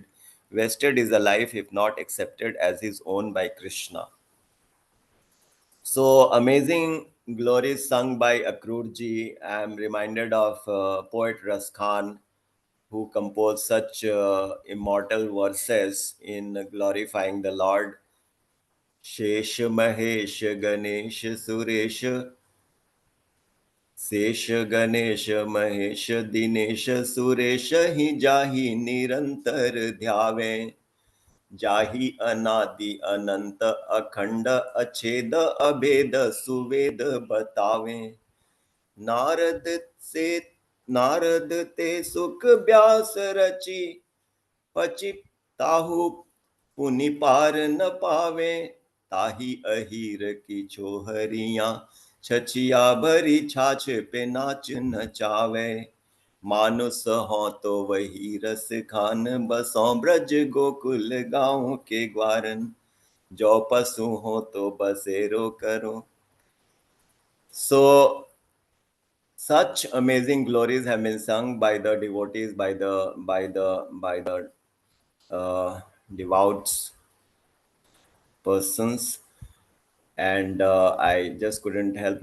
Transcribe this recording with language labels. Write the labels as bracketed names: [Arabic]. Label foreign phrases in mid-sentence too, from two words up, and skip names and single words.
[English] Vested is a life if not accepted as his own by Krishna. So amazing glories sung by Akrur ji. I am reminded of poet Ras Khan, who composed such immortal verses in glorifying the Lord. [Braj] शेष महेश गणेश सुरेश शेष गणेश महेश दिनेश सुरेश ही जाहि निरंतर ध्यावे जाहि अनादि अनंत अखंड अछेद अभेद सुवेद बतावे नारद से नारद ते सुख व्यास रची पचि ताहु पुनि पार न पावे ताही अहीर की छोहरियां छछिया भरी छाछ पे नाच नचावे मानुस हो तो वही रस खान बसों ब्रज गोकुल गाँव के ग्वारन जो पशु हो तो बसेरो करो. [English] So such amazing glories have been sung by the devotees, by the devout persons, and I just couldn't help